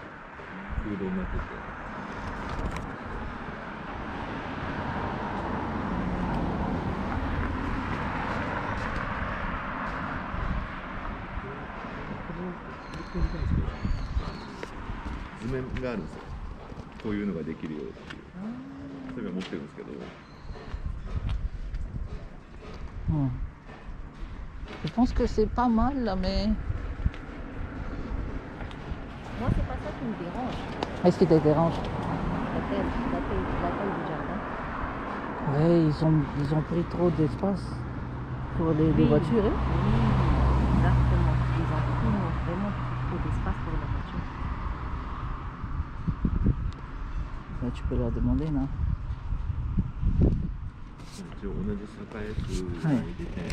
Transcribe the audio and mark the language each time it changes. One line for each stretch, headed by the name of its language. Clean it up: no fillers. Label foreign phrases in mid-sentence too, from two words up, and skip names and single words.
Japanese: 空洞になってて。図面があるんですよ。こういうのができるよっていう。それを持ってるんですけど。
French: Je pense que c'est pas mal là, mais. Moi, c'est pas ça qui me dérange. Qu'est-ce qui te dérange? La taille du jardin. Ouais, ils ont pris trop d'espace pour les Oui. voitures. Hein? Oui, exactement. Ils ont vraiment pris trop d'espace pour la voiture. Là, tu peux leur demander, là.
Japanese: 一応同じ栄区に出て、